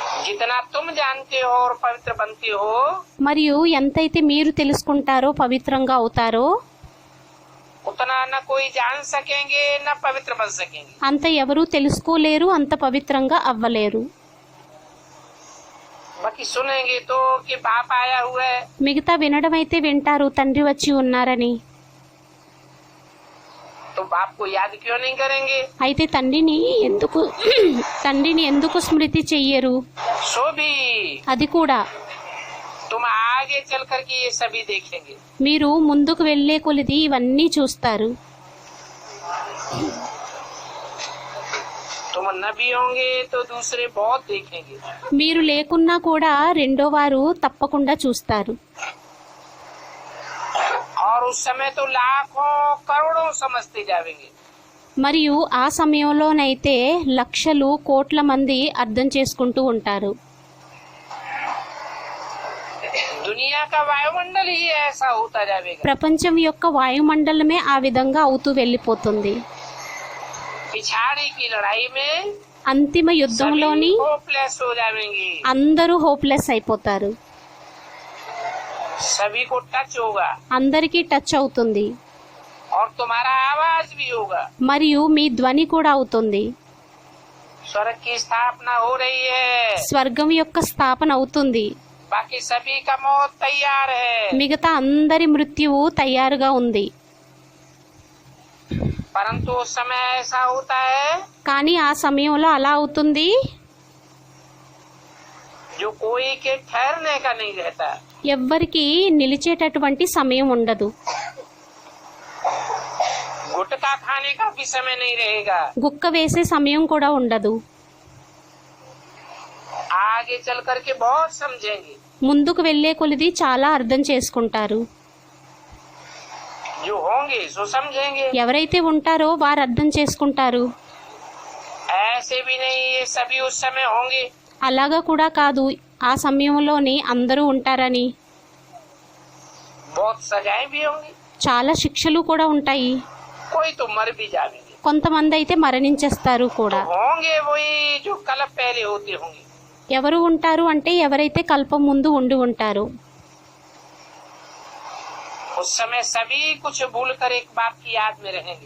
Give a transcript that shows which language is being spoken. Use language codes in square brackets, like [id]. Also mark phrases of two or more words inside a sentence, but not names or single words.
[hi] जितना तुम जानते हो और पवित्र बनते हो, [te] మరియు ఎంతైతే మీరు తెలుసుకుంటారో పవిత్రంగా అవుతారో [hi] उतना न कोई जान सकेंगे न पवित्र बन सकेंगे। [te] అంత ఎవరూ తెలుసుకోలేరు, అంత పవిత్రంగా అవ్వలేరు. [hi] बाकी सुनेंगे तो कि बाप आया हुआ है, [te] మిగతా వినడం అయితే వింటారు, తండ్రి వచ్చి ఉన్నారని. [hi] तो बाप को याद क्यों नहीं करेंगे? [te] అయితే తండ్రిని ఎందుకు స్మృతి చెయ్యరు? [hi] सो भी [te] అది కూడా [hi] तुम आगे चल करके ये सभी देखेंगे। [te] మీరు ముందుకు వెళ్లే కొలిది ఇవన్నీ చూస్తారు. [hi] तुम न भी होंगे तो दूसरे बहुत देखेंगे। [te] మీరు లేకున్నా కూడా రెండో వారు తప్పకుండా చూస్తారు. [hi] और उस समय तो लाखों करोड़ों समझते जाएंगे। [te] మరియు ఆ సమయంలోనైతే లక్షలు కోట్ల మంది అర్థం చేసుకుంటూ ఉంటారు. [hi] दुनिया का वायुमंडल ही ऐसा होता जाएगा। [te] ప్రపంచం యొక్క వాయుమండలమే ఆ విధంగా అవుతూ వెళ్ళిపోతుంది. [hi] पिछाड़ी की लड़ाई में [te] అంతిమ యుద్ధంలోని [hi] होपलेस हो जाएंगे, [te] అందరూ హోప్లెస్ అయిపోతారు. [hi] सभी को टच होगा [te] అందరికీ టచ్ అవుతుంది. [hi] और तुम्हारा आवाज भी होगा। [te] మరియు మీ ధ్వని కూడా అవుతుంది. [hi] स्वर्ग की स्थापना हो रही है, [te] స్వర్గం యొక్క స్థాపన అవుతుంది. [hi] बाकी सभी का मौत तैयार है। [te] మిగతా అందరి మృత్యువు తయారుగా ఉంది. [hi] परंतु उस समय ऐसा होता है [te] కానీ ఆ సమయంలో అలా అవుతుంది, [hi] जो कोई के ठहरने का नहीं रहता। [te] ఎవ్వరికి నిలిచేటటువంటి సమయం ఉండదు. [hi] गुटखा खाने का भी समय नहीं रहेगा। [te] గుక్క వేసే సమయం కూడా ఉండదు. [hi] आगे चल करके बहुत समझेंगे। [te] ముందుకు వెళ్లే కొలిది చాలా అర్థం చేసుకుంటారు. [hi] जो होंगे सो समझेंगे। [te] ఎవరైతే ఉంటారో వారు అర్థం చేసుకుంటారు. [hi] ऐसे भी नहीं ये सभी उस समय होंगे। [te] అలాగా కూడా కాదు ఆ సమయంలోని అందరూ ఉంటారని. [hi] बहुत सजाएं भी होंगी, [te] చాలా శిక్షలు కూడా ఉంటాయి. [hi] कोई तो मर भी जाएंगे। [te] కొంతమంది అయితే మరణించేస్తారు [hi] तो [te] కూడా. [hi] होंगे वही जो कल पहले होते होंगे। [te] ఎవరు ఉంటారు అంటే ఎవరైతే కల్పం ముందు ఉండి ఉంటారు. [hi] उस समय सभी कुछ भूल कर एक बाप की याद में रहेंगे।